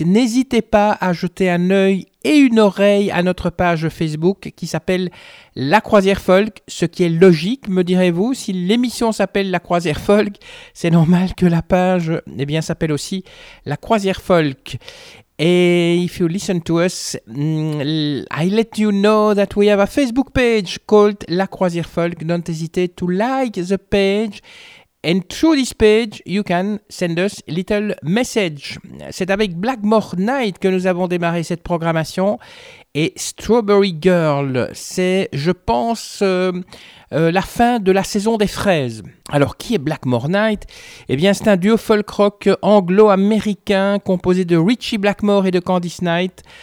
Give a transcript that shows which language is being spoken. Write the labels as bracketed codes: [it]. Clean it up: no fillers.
[fr] N'hésitez pas à jeter un œil et une oreille à notre page Facebook qui s'appelle La Croisière Folk, ce qui est logique, me direz-vous. Si l'émission s'appelle La Croisière Folk, c'est normal que la page eh bien, s'appelle aussi La Croisière Folk. [en] Et if you listen to us, I let you know that we have a Facebook page called La Croisière Folk. Don't hesitate to like the page And through this page, you can send us little message. [fr] C'est avec Blackmore Night que nous avons démarré cette programmation. Et Strawberry Girl, c'est, je pense, la fin de la saison des fraises. Alors, qui est Blackmore Night ? Eh bien, c'est un duo folk rock anglo-américain composé de Richie Blackmore et de Candice Night.